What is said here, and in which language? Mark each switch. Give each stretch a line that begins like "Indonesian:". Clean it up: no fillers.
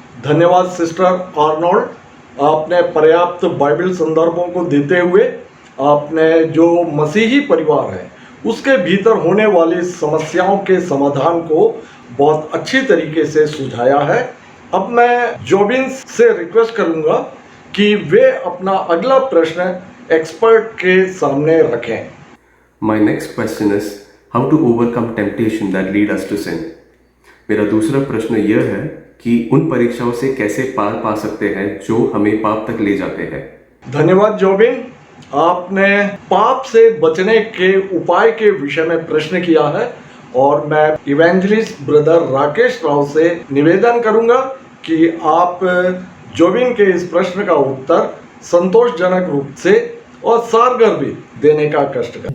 Hindi: धन्यवाद sister Arnold, आपने पर्याप्त बाइबल संदर्भों को देते हुए आपने जो मसीही परिवार है उसके भीतर होने वाली समस्याओं के समाधान को बहुत अच्छी तरीके से सुझाया है। अब मैं जोबिन से रिक्वेस्ट करूंगा कि वे अपना अगला प्रश्न एक्सपर्ट के सामने रखें।
English: My next question is how to overcome temptation that lead us to sin.
Hindi: मेरा दूसरा प्रश्न यह है कि उन परीक्षाओं से कैसे पार पा सकते हैं जो हमें पाप तक ले जाते हैं। धन्यवाद जोबिन, आपने पाप से बचने के उपाय के विषय में प्रश्न किया है और मैं इवेंजलिस्ट ब्रदर राकेश राव से निवेदन करूंगा कि आप जोबिन के इस प्रश्न का उत्तर संतोषजनक रूप से और सारगर्भी देने का कष्ट करें।